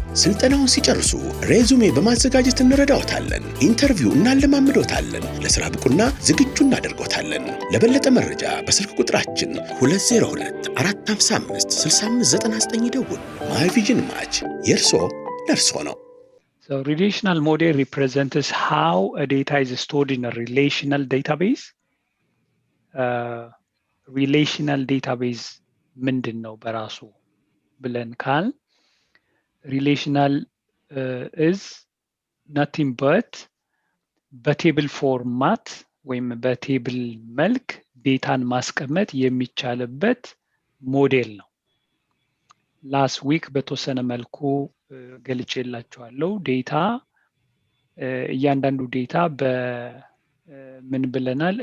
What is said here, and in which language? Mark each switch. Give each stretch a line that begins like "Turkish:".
Amharic: ስልጠናውን ሲጨርሱ ሬዙሜ በማዘጋጀት እንረዳዎታለን። ኢንተርቪው እናለማምዶታለን። ለሥራ ብቁና ዝግጁ እናደርጎታለን። ለበለጠ መረጃ በስልክ ቁጥራችን 202-455-6599 ይደውሉ። ማይ ቪዥን ማች የእርሶ ለእርሶ ነው።
English: So relational model represents how a data is stored in a relational database.
Amharic: Relational database ምንድን ነው በራሱ ብለን ካል
English: relational is nothing but
Amharic: በቴብል ፎርማት ወይም በቴብል መልክ ዴታን ማስቀመጥ የሚቻልበት ሞዴል ነው። ላስት ዊክ በተወሰነ መልኩ ገልጬላችኋለሁ። ዴታ እያንዳንዱ ዴታ በምን ብለናል?